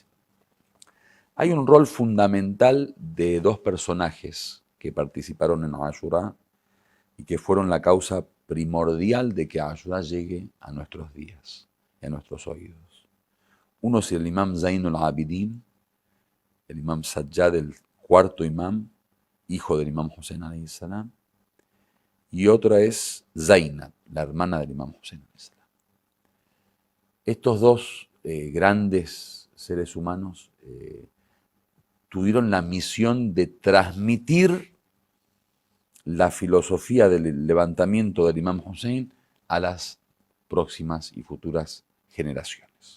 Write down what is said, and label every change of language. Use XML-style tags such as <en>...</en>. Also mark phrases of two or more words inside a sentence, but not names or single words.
<es>Hay un rol fundamental de dos personajes que participaron en Ashura y que fueron la causa primordial de que Ashura llegue a nuestros días y a nuestros oídos. Uno es el imam Zainul Abidin, el imam Sajjad, el cuarto imam, hijo del imam Hussein</es> <ar>عليه السلام,</ar> <es>y otra es Zainab, la hermana del imam Hussein</es> <ar>عليه السلام.</ar> <es>Estos dos grandes seres humanos tuvieron la misión de transmitir la filosofía del levantamiento del imam Hussein a las próximas y futuras generaciones.</es>